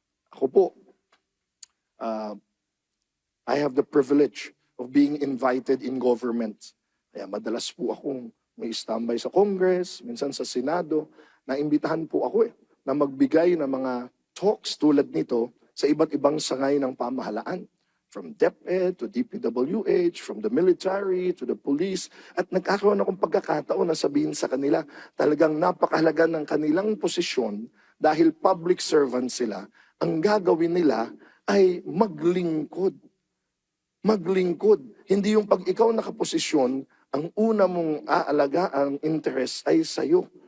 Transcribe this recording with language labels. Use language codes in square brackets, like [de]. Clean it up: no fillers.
[tl] Ako po, [en] I have the privilege of being invited in government. [tl] Kaya madalas po akong may standby sa Congress, minsan sa Senado, naimbitahan po ako na magbigay ng mga talks tulad nito sa iba't ibang sangay ng pamahalaan. [en] From DepEd to DPWH, from the military to the police. [tl] At nagkakaroon akong pagkakataon na sabihin sa kanila, talagang napakahalaga ng kanilang posisyon dahil public servant sila. Ang gagawin nila ay maglingkod. Maglingkod. Hindi yung pag ikaw nakaposisyon, ang una mong aalaga ang interest ay sa'yo.